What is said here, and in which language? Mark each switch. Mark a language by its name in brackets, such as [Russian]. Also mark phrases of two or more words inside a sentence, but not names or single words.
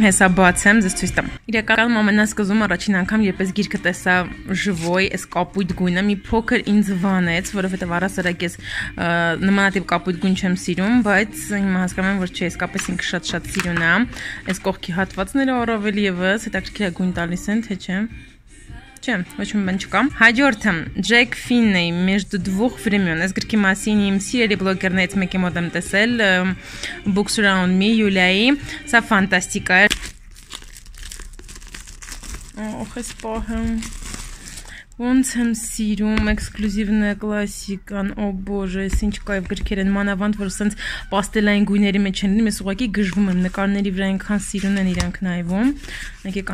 [Armenian] Հեսա բացեմ, ձեզ ցույց տամ։ Իրականում ամենասկզում առաջին անգամ երբ ես գիրքը տեսա ժվոյ, այս կապույտ գույնը մի փոքր ինձ վանեց, որովհետև առասարակ ես նմանատիպ կապույտ գույն չեմ սիրում, բայց հիմա հասկանում եմ, որ չէ, իսկապես ինքը շատ սիրուն է։ Այս կողքի հատվածները առավել եւս հետաքրքիր գույն տալիս են, թե չէ։ Չէ, ոչ մի բան չկա։ Հաջորդը Ջեք Ֆիննեի «Между двух времен». Այս գրքի մասին իմ սիրելի բլոգերներից մեկի մոտ եմ տեսել, Books Around Me Յուլիայի, սա ֆանտաստիկա է։ Ох, այս պահը ոնց եմ սիրում, էքսկլյուզիվն է, կլասիկան, [Russian] о боже, [Armenian] այս ինչ կայվ գրքեր են, մանավանդ, որ սենց պաստելային գույների մեջ են լինում, ես ուղղակի գժվում եմ, նկարների վրա այնքան սիրուն են իրանք նայվում, եկեք